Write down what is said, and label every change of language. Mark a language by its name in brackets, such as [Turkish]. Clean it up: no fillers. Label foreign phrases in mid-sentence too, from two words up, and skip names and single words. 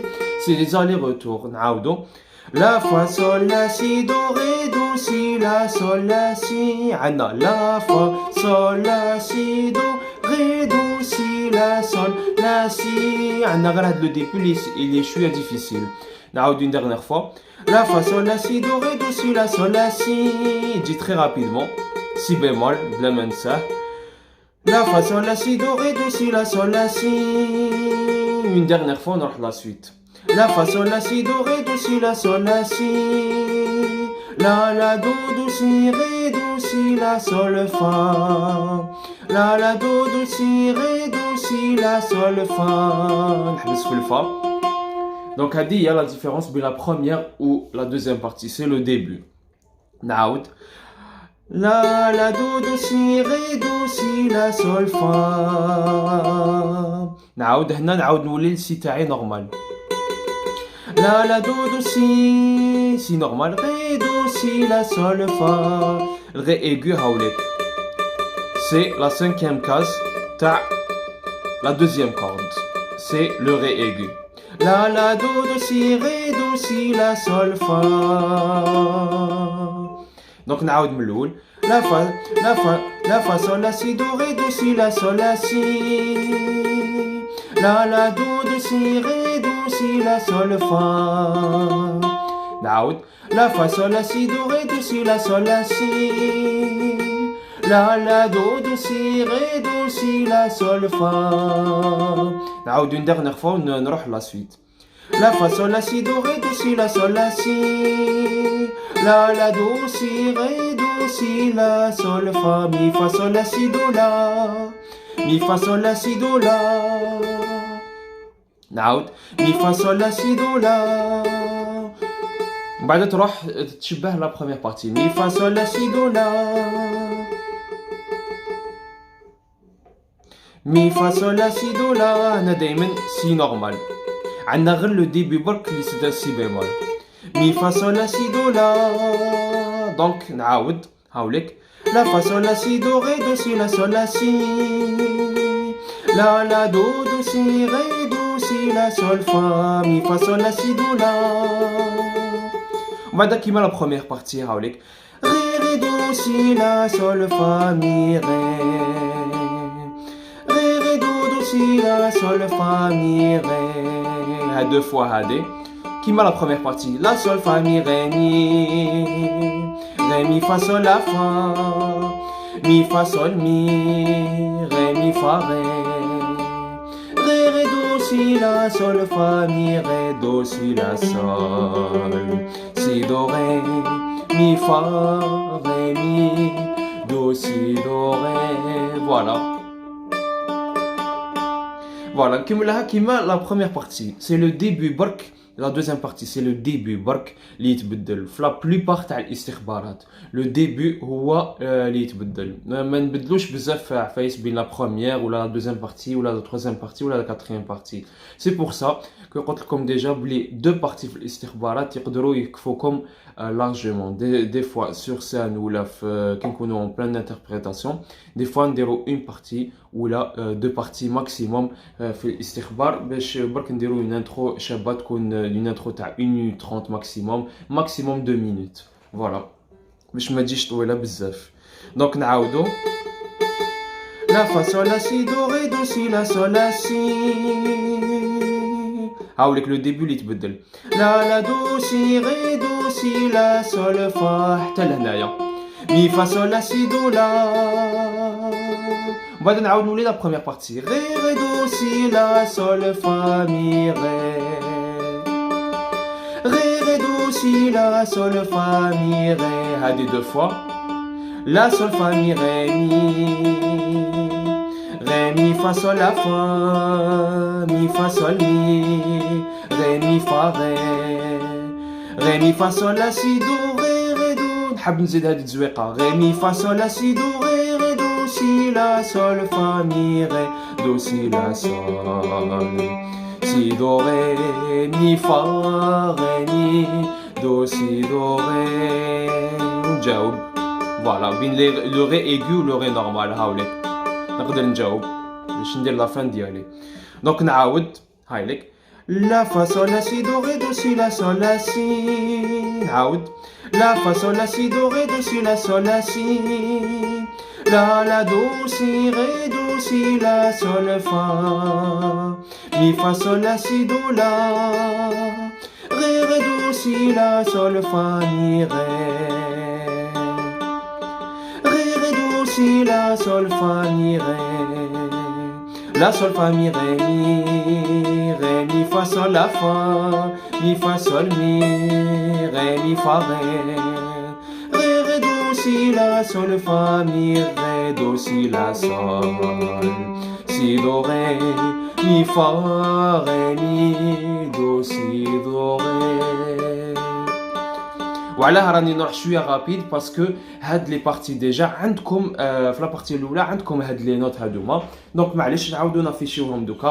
[French] c'est les allers-retours. نعاودو la fa sol la si do ré do si la sol la si. عندنا la fa sol la si do ré do si la sol la si. [Arabic] عندنا غير هاد [French] le début [Arabic] اللي شويه ديفيسيل. [French] نعاودو une dernière fois la fa sol la si do ré do si la sol la si. يجي très rapidement si bémol [Arabic] بلا ما ننساه [French] la fa sol la si do ré do si la sol la si. une dernière fois نروح la suite la fa sol la si do ré do si la sol la si. la do do si ré do si la sol fa. la do do si ré do si la sol fa. [Arabic] نحبس في الفا. [French] Donc il y a la différence entre la première ou la deuxième partie, c'est le début. نعاود la do do si ré do si la sol fa. [Arabic] نعاود هنا نعاود نولي لسي تاعي نورمال [French] la do do si normal ré do si la sol fa. الري aigu هاوليك c'est la cinquième case تاع la deuxième corde, c'est le ré aigu. La do do si ré do si la sol fa. Donc [Arabic] نعاود من الأول [French] la fa sol la si do ré do si la sol la si. la do do si ré do si la sol fa. نعاود la fa sol la si do ré do si la sol la si. la do do si ré do si la sol fa. نعاود une dernière fois نروح la suite la fa sol la si do ré do si la sol la si. la do si ré do si la sol fa. mi fa sol la si do la mi fa sol la si do la. نعاود mi fa sol la si do la. [Arabic] بعد تروح تشبه [French] la première partie mi fa sol la si do la. mi fa sol la si do la. [Arabic] هنا دايما [French] si normal. [Arabic] عندنا غير [French] le début [Arabic] برك اللي سدا [French] si bémol mi fa sol la si do la. دونك [Arabic] نعاود هاوليك [French] la fa sol la si do ré do si la sol la si. la do do si ré do si la sol fa. mi fa sol la si do la. [Arabic] وبعد كيما [French] la première partie هاوليك ري ré, do, si, la, sol, fa, mi, ré. Ré, ré, do, do, si, la, sol, fa, mi, ré. À deux fois, hadé. Qui m'a la première partie? La, sol, fa, mi, ré, mi. Ré, mi, fa, sol, la, fa. Mi, fa, sol, mi. Ré, mi, fa, ré. Ré, ré, do, si, la, sol, fa, mi, ré, do, si, la, sol. Si, do, ré, mi, fa, ré, mi, do, si, do, ré. Voilà. Voilà, كيما la première partie, c'est le début برك. La deuxième partie, c'est le début [Arabic] برك اللي يتبدل في [French] la plupart [Arabic] تاع الاستخبارات. [French] Le début [Arabic] هو اللي يتبدل. ما نبدلوش بزاف في عفايس بين [French] la première ou la deuxième partie ou la troisième partie ou la quatrième partie. C'est pour ça que [Arabic] قلت لكم [French] déjà بلي deux parties [Arabic] في الاستخبارات يقدروا يكفوكم [French] largement. Des fois sur scène ou là [Arabic] كي نكونوا [French] en pleine interprétation, des fois نديروا une partie ou là deux parties maximum [Arabic] في الاستخبار باش برك نديروا [French] une intro [Arabic] شابه تكون [French] une intro تاع 1 minute 30 maximum 2 minutes. Voilà. [Arabic] باش ما تجيش طويله بزاف. دونك نعاودو. [French] la fa sol la si do ré do si la sol la si. [Arabic] هاوليك [French] le début [Arabic] اللي يتبدل. [French] la la do si ré do si la sol fa [Arabic] حتى لهنايا. [French] mi fa sol la si do la. [Arabic] وبعد نعاود نولي [French] la première partie. ré ré do si la sol fa mi ré. Ré, ré, do, si, la, sol, fa, mi, ré. Hadi deux fois. La, sol, fa, mi, ré, mi. Ré, mi, fa, sol, la, fa. Mi, fa, sol, mi. Ré, mi, fa, ré. Ré, mi, fa, sol, la, si, do, ré, ré, do. [Arabic] نحب نزيد هادي التزويقة. [French] Ré, mi, fa, sol, la, si, do, ré, ré, do, si, la, sol, fa, mi, ré. Do, si, la, sol. Si, do, ré, mi, fa, ré, mi, do, si, do, ré. نجاوب. Voilà, بين le ré aigu ou le ré normal. [Arabic] هاوليك نقدر نجاوب باش ندير [French] la fin [Arabic] ديالي. دونك نعاود. هايليك. [French] la fa sol la si do ré do si la sol la si. [Arabic] نعاود. [French] la fa sol la si do ré do si la sol la si. la la do si ré do si la sol fa. Mi fa sol la si do la. Ré ré do si la sol fa mi ré. Ré ré do si la sol fa mi ré. La sol fa mi ré mi. Ré mi fa sol la fa. Mi fa sol mi. Ré mi fa ré. Ré ré do si la sol fa mi ré. Do si la sol. Si do ré. Mi, fa, ré, mi, do, si, do, ré. [Arabic] وعلاه راني نروح شويه رابيد باسكو هاد [French] les parties [Arabic] ديجا عندكم في [French] la partie [Arabic] الاولى عندكم هاد [French] les notes [Arabic] هادوما. دونك معليش نعاودو نافيشيوهم دوكا.